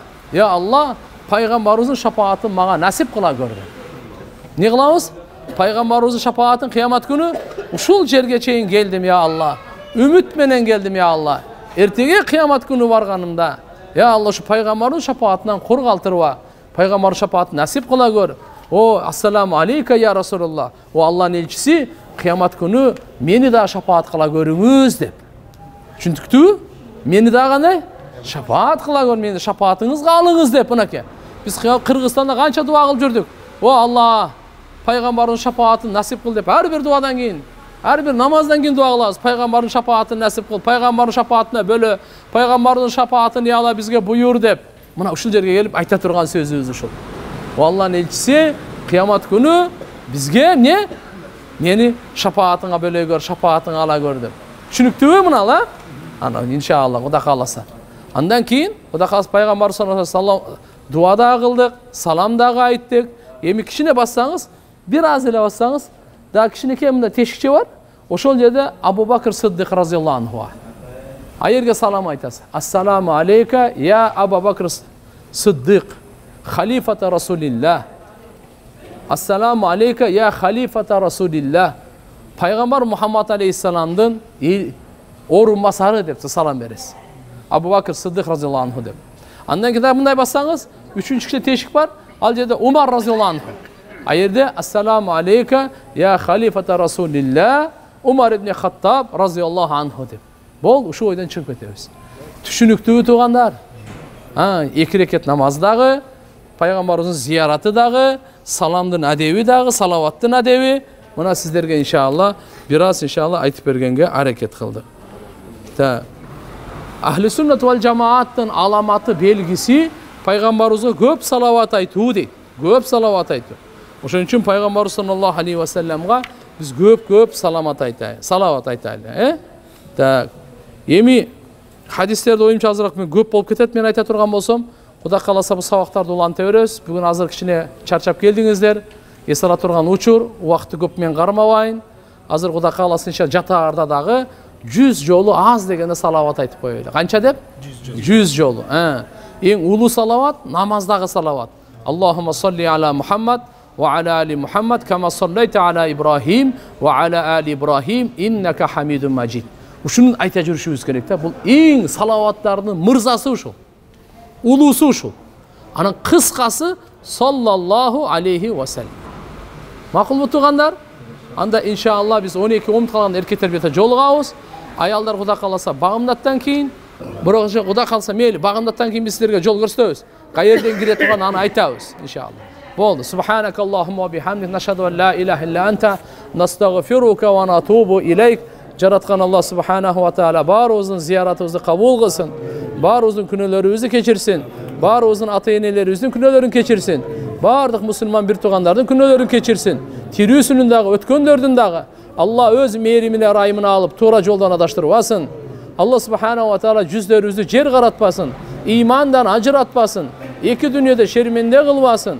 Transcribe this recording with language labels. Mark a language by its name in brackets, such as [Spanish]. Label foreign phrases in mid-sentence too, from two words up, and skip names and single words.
[Arabic] يا الله, [Kyrgyz] пайгамбарыбыздын шапаатын мага насип кыла көрдү. Не кылабыз? Пайгамбарыбыздын шапаатын кыямат күнү ушул жерге чейин келдим, [Arabic] يا الله. [Kyrgyz] Үмүт менен келдим, [Arabic] يا الله. [Kyrgyz] Эртеге кыямат күнү барганымда, [Arabic] يا الله, [Kyrgyz] ушу пайгамбардын шапаатынан кур калтырба. Пайгамбардын шапаатын насип кыла көр. [Arabic] السلام عليك يا رسول الله. [Kyrgyz] Алланын элчиси, кыямат күнү мени да шапаат кыла көрүңүз деп. Түшүндүктүбү? Мени да кандай? Шапаат кыла көр, мени шапаатыңызга алыңыз деп, мынакей. Биз Кыргызстанда канча дуа кылып жүрдүк. Алла, пайгамбардын шапаатын насип кыл деп, ар бир дуадан кийин, ар бир намаздан кийин дуа кылабыз. Пайгамбардын шапаатын насип кыл, пайгамбардын шапаатына бөлө, пайгамбардын шапаатын я Алла бизге буйур деп. Мына ушул жерге келип айта турган сөзүбүз ушул. Алланын элчиси кыямат күнү бизге мени шапаатыңа бөлө көр, шапаатыңа ала көр деп. Түшүнүктүүбү мына? Ана иншалла Кудай кааласа. Андан кийин Кудай кааласа пайгамбар [Arabic] صلى الله عليه وسلم [Kyrgyz] дуа да кылдык, салам да айттык. Эми кичине бассаңыз, бир аз эле бассаңыз, да кичинекей мындай тешикче бар. Ошол жерде Абу Бакр Сиддик [Arabic] رضي الله عنه. [Kyrgyz] Айерге салам айтасыз. [Arabic] السلام عليك يا أبا بكر الصديق خليفة رسول الله. السلام عليك يا خليفة رسول الله. [Kyrgyz] Пайгамбар Мухаммад алейхиссаламдын орун басары деп салам бересиз. Абу Бакр Сиддик [Arabic] رضي الله عنه [Kyrgyz] деп. Андан кийин мындай бассаңыз, үчүнчү тешик бар. Ал жерде Умар [Arabic] رضي الله عنه. [Kyrgyz] Айерде [Arabic] السلام عليك يا خليفة رسول الله [Kyrgyz] Умар ибн Хаттаб [Arabic] رضي الله عنه [Kyrgyz] деп. Бол, ушу ойдан чыгып кетебиз. Түшүнүктүүбү туугандар? Эки рекет намаз дагы, пайгамбарыбыздын зияраты дагы, саламдын адеби дагы, салаваттын адеби. Мына сиздерге иншалла бир аз иншалла айтып бергенге аракет кылдык. [Turkish] Ahli sünnet vel cemaаттын [Kyrgyz] аламаты белгisi пайгамбарыбызга көп салават айтуу дейт. Көп салават айтуу. Ошон үчүн пайгамбарыбыз [Arabic] صلى الله عليه وسلم [Kyrgyz] биз көп салават айтайлы. Так. Эми хадистерди оюмча азыраак мен көп болуп кетет. Мен айта турган болсом, Кудай кааласа бул сабактарды уланта беребиз. Бүгүн азыр кичине чарчап келдиңиздер. Эс ала турган учур, убакытты көп мен кармабайын. Азыр Кудай кааласа иншалла жатаарда дагы 100 жолу аз дегенде салават айтып коелу. Канча деп? 100 жолу. Эң улуу салават намаздагы салават. [Arabic] اللهم صل على محمد وعلى آل محمد كما صليت على إبراهيم وعلى آل إبراهيم إنك حميد مجيد. [Kyrgyz] Ушуну айта жүрүшүбүз керек да. Бул эң салаваттардын мырзасы ушул. Улуусу ушул. Анын кыскасы [Arabic] صلى الله عليه وسلم. [Kyrgyz] Макулбу туугандар? Анда иншалла биз 12 умт калган эркектер бете жолугабыз. Аялдар Кудай кааласа багымдаттан кийин, бирок Кудай кааласа мейли багымдаттан кийин биз силерге жол көрсөтөбүз. Каерден кире турган аны айтабыз иншалла. Болду. [Arabic] سبحانك اللهم وبحمدك نشهد أن لا إله إلا أنت نستغفرك ونتوب إليك. [Kyrgyz] Жараткан Аллах [Arabic] سبحانه وتعالى [Kyrgyz] баарыбыздын зияратыбызды кабул кылсын. Баарыбыздын күнөөлөрүбүздү кечирсин. Баарыбыздын ата-энелерибиздин күнөөлөрүн кечирсин. Бардык мусулман бир туугандардын күнөөлөрүн кечирсин. Тирүүсүнүн дагы, өткөндөрдүн дагы Алла өз мээримине ырайымына алып, туура жолдон адаштырбасын. Алла [Arabic] سبحانه وتعالى [Kyrgyz] жүздөрүбүздү жер каратпасын, ыймандан ажыратпасын, эки дүйнөдө шерменде кылбасын.